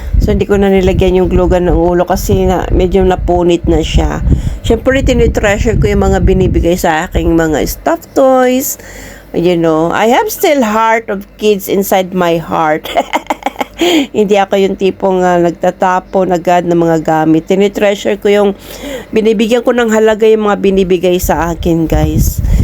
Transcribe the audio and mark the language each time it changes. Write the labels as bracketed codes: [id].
[tl] So, hindi ko na nilagyan yung glue gun ng ulo kasi medyo napunit na siya. Siyempre, tinitreasure ko yung mga binibigay sa aking mga stuffed toys. [en] You know, I have still heart of kids inside my heart. [tl] Hindi ako yung tipong nagtatapon agad ng mga gamit. Tinitreasure ko yung binibigyan ko ng halaga yung mga binibigay sa akin, guys.